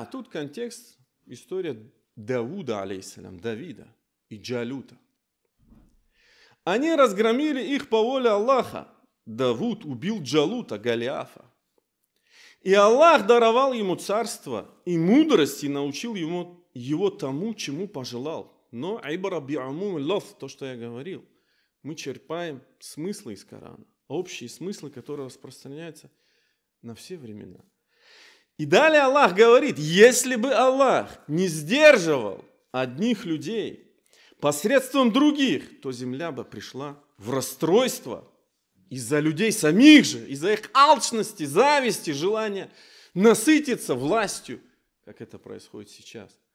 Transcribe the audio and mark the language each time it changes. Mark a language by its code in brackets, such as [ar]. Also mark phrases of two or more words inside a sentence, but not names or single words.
[ru] Тут контекст, история Давуда, алейхиссалям, Давида и Джалута. Они разгромили их по воле Аллаха. Давуд убил Джалута, Голиафа. И Аллах даровал ему царство и мудрость, и научил его тому, чему пожелал. [ar] Но العبرة بعموم اللفظ, [ru] то, что я говорил, мы черпаем смыслы из Корана, общие смыслы, которые распространяются на все времена. И далее Аллах говорит, если бы Аллах не сдерживал одних людей посредством других, то земля бы пришла в расстройство из-за людей самих же, из-за их алчности, зависти, желания насытиться властью, как это происходит сейчас.